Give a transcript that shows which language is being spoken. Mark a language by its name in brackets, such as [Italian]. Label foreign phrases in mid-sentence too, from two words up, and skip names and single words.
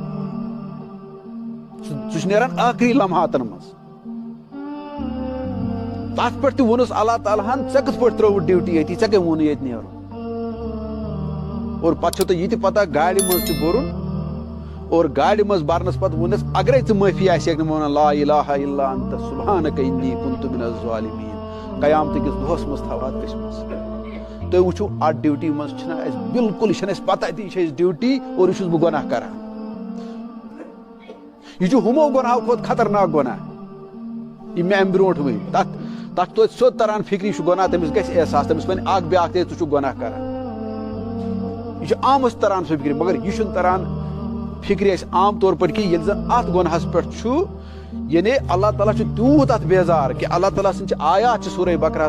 [Kashmiri] سُہ چھُ نیران ٲخری لمحاتن منٛز تتھ پٮ۪ٹھ تہِ ووٚنُس اللہ تعالیٰ ہن ژےٚ کِتھ پٲٹھۍ ترٛٲوٕتھ ڈیوٹی ییٚتی ژےٚ کٔمۍ ووٚنُے ییٚتہِ نیرُن اور پتہٕ چھو تۄہہِ یہِ تہِ پتہ گاڑِ منٛز تہِ بوٚرُن اور گاڑِ منٛز برنس پتہٕ ووٚنُس اگرے ژٕ معٲفی آسہِ نہٕ وَنان [Arabic] لا الہ الا انت سبحانک انی کنت من الظالمین [Kashmiri] قیامتہٕ کِس دۄہس منٛز تھاو اتھ کٔشۍ منٛز تُہۍ وٕچھِو اتھ ڈیوٹی منٛز چھِنہ اَسہِ بالکل یہِ چھنہٕ اَسہِ پتہ تہِ یہِ چھِ اَسہِ ڈیوٹی اور یہِ چھُس بہٕ گۄناہ کران یہ ہمو گناہو کھۄتہٕ خطرناک گناہ یہ مےٚ امہِ برونٛٹھ ؤنۍ تتھ توتہِ سیوٚد تران فکر یہِ چھُ گۄناہ تٔمِس گژھِ احساس تٔمِس وَنہِ اکھ بیٛاکھ ژٕ چھُکھ گۄناہ کران یہ چھُ عامس تران سُہ فکرِ مگر یہ چھُنہٕ تران فکرِ اَسہِ عام طور پٲٹھۍ کہِ ییٚلہِ زن اتھ گۄنہس پٮ۪ٹھ چھُ یعنی اللہ تعالیٰ چھُ تیوٗت اتھ بیزار کہ اللہ تعالیٰ سٕنٛدۍ چھِ آیات چھِ سورے بقرہس